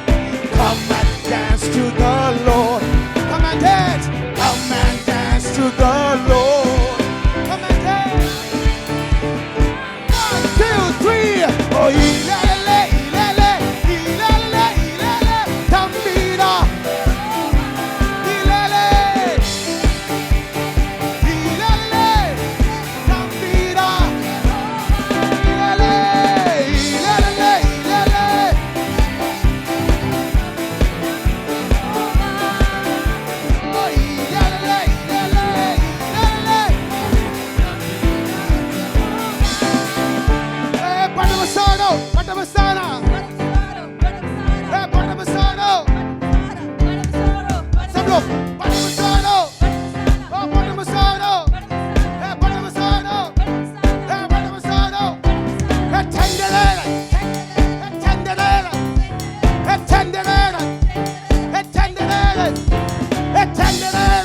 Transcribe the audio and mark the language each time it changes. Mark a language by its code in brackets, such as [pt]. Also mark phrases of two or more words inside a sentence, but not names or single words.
[en] Come and dance to the Lord. Come and dance to the Lord. Come and dance. 1, 2, 3. [sn] Oh, ilele, ilele, ilele, ilele, tambira. Ilele, ilele, tambira. Ilele, ilele, ilele. Oh, ilele, ilele, ilele. Panamasano, Panamasana. Panamasano. [hi] सब लोग Panamasano. [sn] Oh, Panamasano. Panamasano. Panamasano. Tenderera. Tenderera. Tenderera. Tenderera. Tenderera.